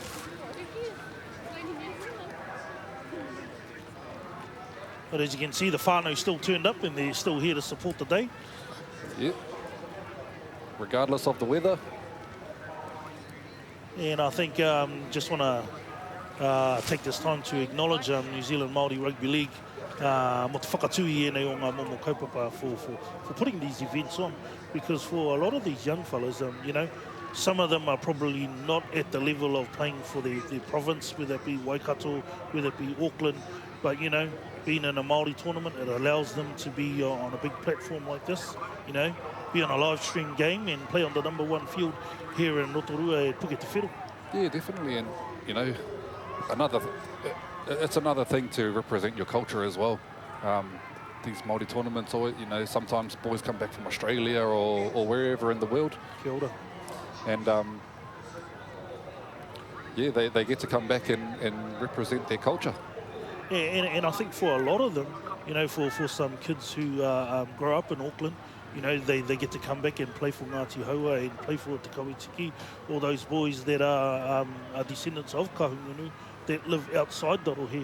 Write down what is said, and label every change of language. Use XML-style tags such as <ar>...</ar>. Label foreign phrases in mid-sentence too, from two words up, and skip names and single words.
<en>But as you can see, the whānau still turned up and they're still here to support the day. Yep. Regardless of the weather. And I think just want to take this time to acknowledge New Zealand Māori Rugby League</en> <mi>mo te whakatui e nei o ngā momo kaupapa</mi> <en>for putting these events on, because for a lot of these young fellas, you know, some of them are probably not at the level of playing for their province, whether it be Waikato, whether it be Auckland, but, you know, being in a Māori tournament, it allows them to be on a big platform like this, you know, be on a live stream game and play on the number 1 field here in Rotorua at Puketawhero. Yeah, definitely. And, you know, it's another thing to represent your culture as well. These Māori tournaments, or, you know, sometimes boys come back from Australia or wherever in the world.</en> <mi>Kia ora.</mi> <en>And, yeah, they get to come back and represent their culture. Yeah, and I think for a lot of them, you know, for some kids who grow up in Auckland, you know, they get to come back and play for Ngāti Haua and play for Te Kaweitiki, all those boys that are descendants of Kahungunu that live outside the rohe.</en>